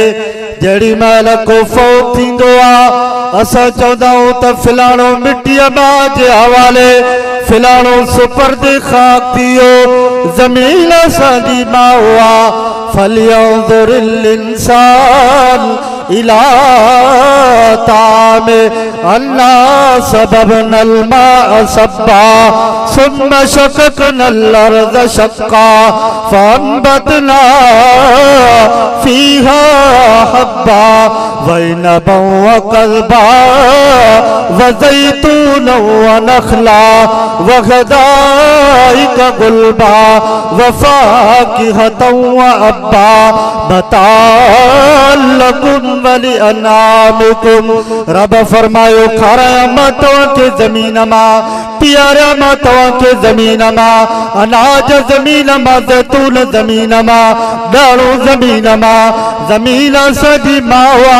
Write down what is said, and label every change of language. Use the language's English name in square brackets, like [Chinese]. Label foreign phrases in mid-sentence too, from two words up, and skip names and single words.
[Sindhi] जहिड़ी महिल को फौत थींदो आहे असां चवंदा आहियूं त फिलाणो मिटीअ मां जे हवाले, फिलाणो सुपर्द खाक थी वियो। ज़मीन असांजी मां हुआ। [Arabic] فلينظر الإنسان إلى طعامه أنا صببنا الماء صبا ثم شققنا الأرض شقا فأنبتنا فيها حبا وعنبا وقضبا وزيتونا ونخلا وحدائق غلبا وفاكهة وأبا متاعا لكم ولأنعامكم. [Sindhi] रब फरमायो खाराया मां तव्हांखे ज़मीन मां, पियारिया मां तव्हांखे ज़मीन मां, अनाज ज़मीन मां, ज़ैतून ज़मीन मां, ॾाढ़ो ज़मीन मां। ज़मीन असांजी मां हुआ।